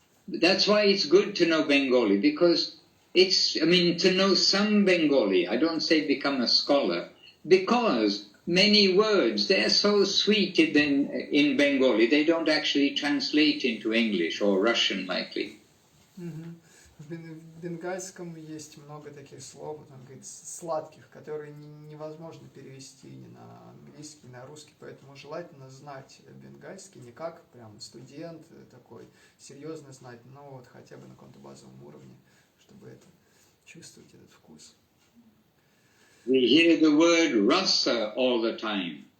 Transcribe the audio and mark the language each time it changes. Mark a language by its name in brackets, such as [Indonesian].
[English] That's why it's good to know Bengali, because to know some Bengali, I don't say become a scholar, because many words. They're so sweet in Bengali. They don't actually translate into English or Russian likely. [Russian] В бенгальском есть много таких слов, он говорит, сладких, которые невозможно перевести ни на английский, ни на русский, поэтому желательно знать бенгальский, не как прям студент такой, серьезно знать, но вот хотя бы на каком-то базовом уровне, чтобы это чувствовать, этот вкус. [English] We hear the word rasa all the time.